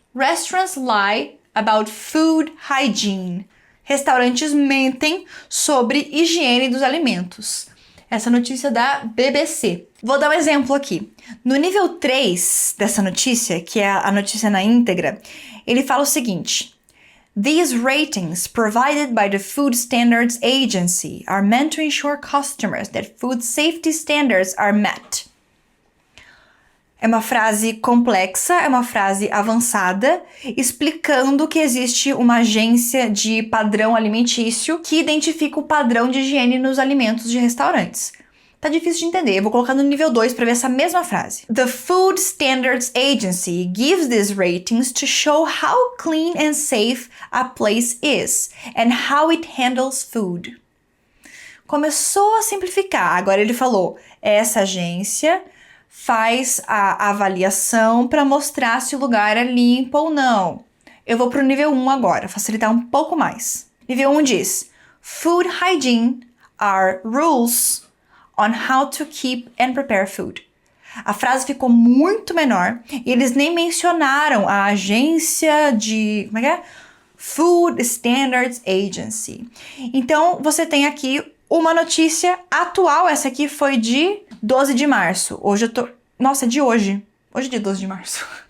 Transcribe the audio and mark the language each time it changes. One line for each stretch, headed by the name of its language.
English: Restaurants lie about food hygiene.
Portuguese: Restaurantes mentem sobre higiene dos alimentos. Essa notícia da BBC. Vou dar um exemplo aqui. No nível 3 dessa notícia, que é a notícia na íntegra, ele fala o seguinte:
English: These ratings provided by the Food Standards Agency are meant to ensure customers that food safety standards are met.
Portuguese: É uma frase complexa, é uma frase avançada, explicando que existe uma agência de padrão alimentício que identifica o padrão de higiene nos alimentos de restaurantes. Tá difícil de entender, eu vou colocar no nível 2 para ver essa mesma frase.
English: The Food Standards Agency gives these ratings to show how clean and safe a place is and how it handles food.
Portuguese: Começou a simplificar, agora ele falou, essa agência faz a avaliação para mostrar se o lugar é limpo ou não. Eu vou pro nível 1 agora, facilitar um pouco mais. Nível 1 diz,
English: Food hygiene are rules on how to keep and prepare food.
Portuguese: A frase ficou muito menor e eles nem mencionaram a agência de... Como é que é? Food Standards Agency. Então, você tem aqui uma notícia atual. Essa aqui foi de 12 de março. Hoje eu tô... Nossa, é de hoje. Hoje é dia 12 de março.